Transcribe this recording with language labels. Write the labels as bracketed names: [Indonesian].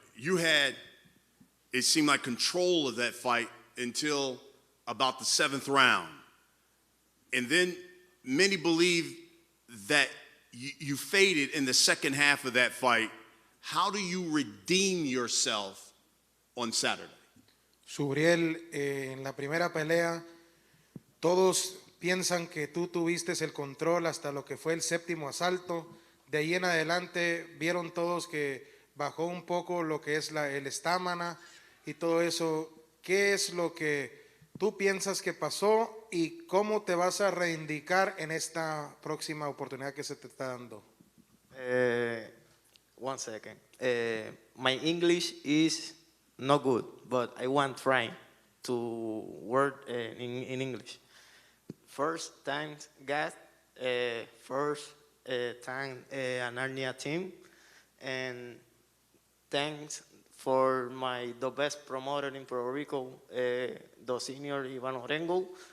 [English] You had, it seemed like, control of that fight until about the 7th round. And then many believe that you faded in the second half of that fight. How do you redeem yourself on Saturday? [Spanish] Subriel, en la primera pelea, todos piensan que tú tuviste el control hasta lo que fue el 7º asalto. De ahí en adelante vieron todos que bajó un poco lo que es el estamina y todo eso. ¿Qué es lo que tú piensas que pasó y cómo te vas a reivindicar en esta próxima oportunidad que se te está dando? [English] One second. My English is not good, but I want try to work in English. First time, guys. First time, Ananyan team, and thanks for the best promoter in Puerto Rico, the senior Ivan Orengo.